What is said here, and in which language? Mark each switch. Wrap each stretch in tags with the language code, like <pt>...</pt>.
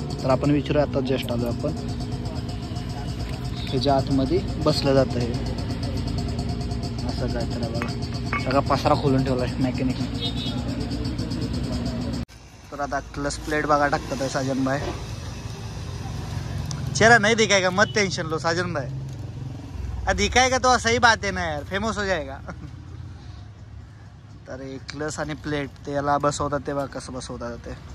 <mr>तर आपण विचारूया, आता जस्ट आलो आपण. ह्याच्या आतमध्ये बसलं जातं हे असं काय. तर बघा सगळा पसारा खोलून ठेवला आहे मॅकॅनिकने. तर आता क्लच प्लेट बघा टाकतात आहे साजन भाई.</mr> <hi>चेहरा नहीं दिखाएगा, मत टेंशन लो साजन भाई. दिखाएगा तो सही बात है ना यार, फेमस हो जाएगा.</hi> <mr>तर एक क्लच आणि प्लेट ते याला बसवतात, ते बघा कसं बसवतात ते.</mr>